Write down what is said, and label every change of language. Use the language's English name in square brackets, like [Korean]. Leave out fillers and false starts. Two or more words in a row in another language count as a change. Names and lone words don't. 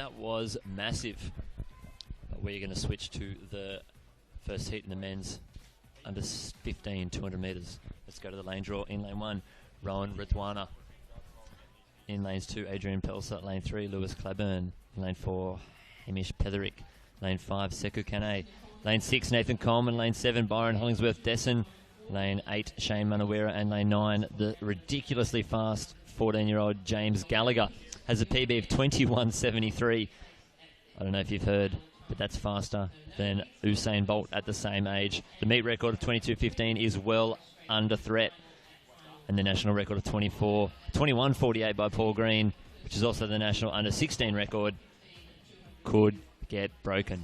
[English] That was massive. But we're going to switch to the first heat in the men's under 15, 200 metres. Let's go to the lane draw. In lane 1, Rowan Redwana. In lanes 2, Adrian Pelsa. Lane 3, Lewis Claburn. Lane 4, Hamish Petherick. Lane 5, Sekou Kane. Lane 6, Nathan Coleman. Lane 7, Byron Hollingsworth Desson. Lane 8, Shane Manawira. And lane 9, the ridiculously fast 14-year-old James Gallagher. Has a PB of 21.73. I don't know if you've heard, but that's faster than Usain Bolt at the same age. The meet record of 22.15 is well under threat. And the national record of 21.48 by Paul Green, which is also the national under 16 record, could get broken.